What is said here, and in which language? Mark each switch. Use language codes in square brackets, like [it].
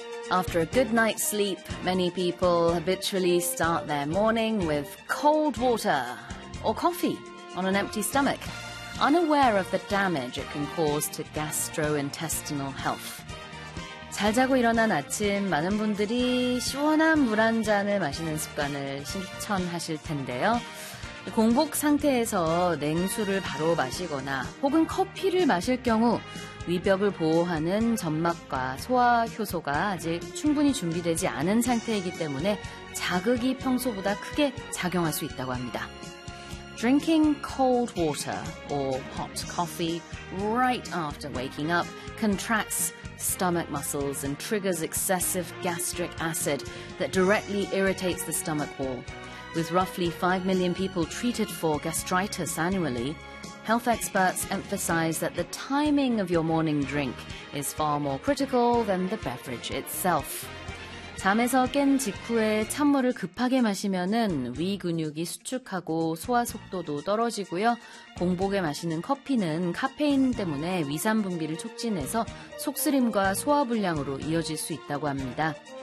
[en] After a good night's sleep, many people habitually start their morning with cold water or coffee on an empty stomach, unaware of the damage it can cause to gastrointestinal health. [ko] 잘 자고 일어난 아침 많은 분들이 시원한 물 한 잔을 마시는 습관을 실천하실 텐데요. 공복 상태에서 냉수를 바로 마시거나 혹은 커피를 마실 경우 위벽을 보호하는 점막과 소화 효소가 아직 충분히 준비되지 않은 상태이기 때문에 자극이 평소보다 크게 작용할 수 있다고 합니다. [en] Drinking cold water or hot coffee right after waking up contracts stomach muscles and triggers excessive gastric acid that directly irritates the stomach wall. With roughly 5 million people treated for gastritis annually, health experts emphasize that the timing of your morning drink is far more critical than the beverage itself. [ko] 잠에서 깬 직후에 찬물을 급하게 마시면은 위 근육이 수축하고 소화 속도도 떨어지고요. 공복에 마시는 커피는 카페인 때문에 위산 분비를 촉진해서 속쓰림과 소화 불량으로 이어질 수 있다고 합니다.